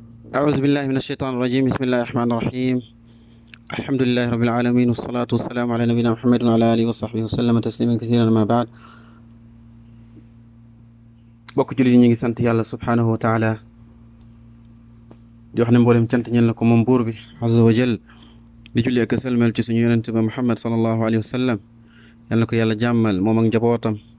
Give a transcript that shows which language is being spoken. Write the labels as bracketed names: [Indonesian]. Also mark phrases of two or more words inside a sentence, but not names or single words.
[Arabic] أعوذ بالله من الشيطان الرجيم بسم الله الرحمن الرحيم الحمد لله رب العالمين والصلاة والسلام على نبينا محمد وعلى آله وصحبه وسلم تسليما كثيرا ما بعد [Wolof] bokk jullit ñi ngi sant yàlla [Arabic] سبحانه وتعالى [Wolof] di wax ne mboolem cant ñeel na ko moom buur bi [Arabic] عز وجل [Wolof] di julli ak sëlmal ci suñu yonent ba Muhammad [Arabic] صلى الله عليه وسلم [Wolof] yal na ko yàlla jàmmal moom ak njabootam